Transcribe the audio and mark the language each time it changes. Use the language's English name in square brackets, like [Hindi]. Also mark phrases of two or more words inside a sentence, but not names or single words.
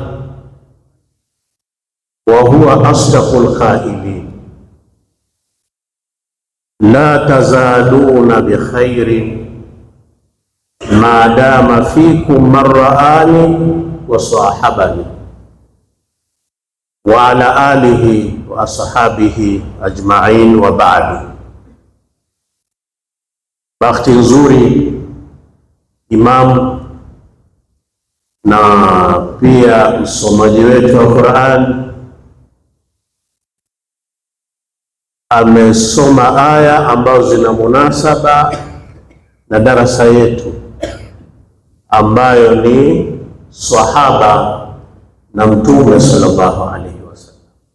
[Arabic] وهو أصدق القائلين لا تزالون بخير ما دام فيكم من رآني وصاحبني وعلى آله وأصحابه أجمعين وبعد. [Swahili] Bahati nzuri Imam na pia msomaji wetu wa Qur'an amesoma aya ambazo zina munasaba na darasa yetu ambayo ni sahaba na Mtume [Arabic] صلى الله عليه وسلم.